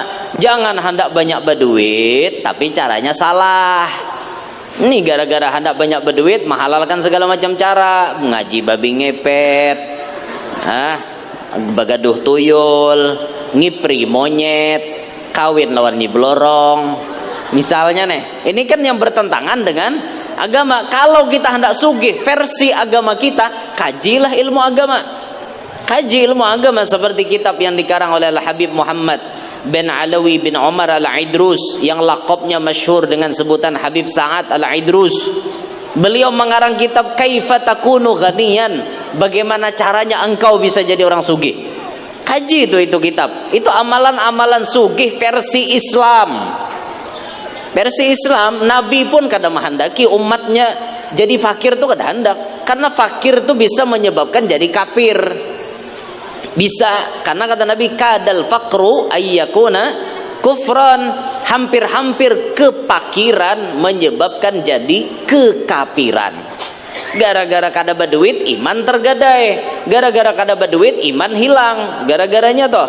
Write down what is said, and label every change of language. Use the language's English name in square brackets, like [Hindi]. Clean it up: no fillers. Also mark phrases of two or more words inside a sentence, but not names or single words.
[Indonesian] Jangan hendak banyak berduit tapi caranya salah. Ini gara-gara hendak banyak berduit menghalalkan segala macam cara, ngaji babi ngepet, bagaduh tuyul, ngipri monyet, kawin lawan nyiblorong. Misalnya nih, ini kan yang bertentangan dengan agama. Kalau kita hendak sugih versi agama kita, kajilah ilmu agama. Kaji ilmu agama seperti kitab yang dikarang oleh Al-Habib Muhammad bin Alawi bin Umar Al-Idrus yang lakopnya masyhur dengan sebutan Habib Sa'ad Al-Idrus. Beliau mengarang kitab Kaifa Takunu Ghaniyan, bagaimana caranya engkau bisa jadi orang sugih. Kaji itu kitab. Itu amalan-amalan sugih versi Islam. Versi Islam, Nabi pun kadang menghendaki umatnya jadi fakir tuh kada hendak, karena fakir tuh bisa menyebabkan jadi kafir. Bisa, karena kata Nabi [Arabic] kadal faqru ayyakuna kufran, [Indonesian] hampir-hampir kepakiran menyebabkan jadi kekafiran. [Banjar] Gara-gara kada berduit iman tergadai, gara-gara kada berduit iman hilang, gara-garanya toh.